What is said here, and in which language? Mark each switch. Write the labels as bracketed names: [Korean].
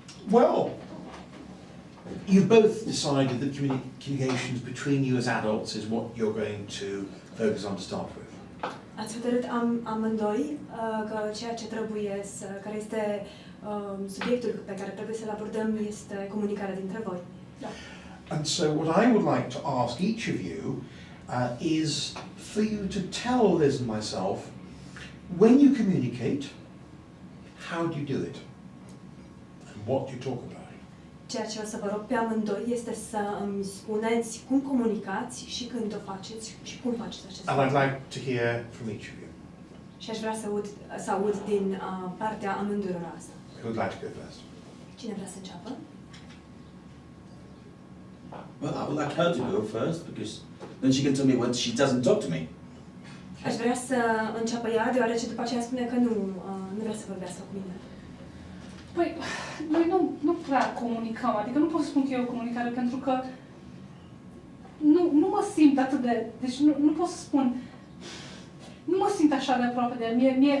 [English] Well, you both decided that communications between you as adults is what you're going to focus on to start with. [Romanian] Ați hotărât amândoi că ceea ce trebuie care este subiectul pe care trebuie să-l abordăm este comunicarea dintre voi. Da. [English] And so what I would like to ask each of you is for you to tell Liz and myself, when you communicate, how do you do it? And what do you talk about? [Romanian] Ceea ce o să vă rog pe amândoi este să îmi spuneți cum comunicați și când o faceți și cum faceți acest lucru. [English] And I'd like to hear from each of you. [Romanian] Și aș vrea să aud din partea amândurora asta. [English] Who would like to go first? [Romanian] Cine vrea să înceapă? [English] Well, I would like her to go first because then she can tell me when she doesn't talk to me. [Romanian] Aș vrea să înceapă ea, deoarece după aceea spune că nu vrea să vorbească cu mine. Păi, noi nu prea comunicăm, adică nu pot să spun că e o comunicare, pentru că nu mă simt atât de... Deci nu pot să spun... Nu mă simt așa de aproape de el.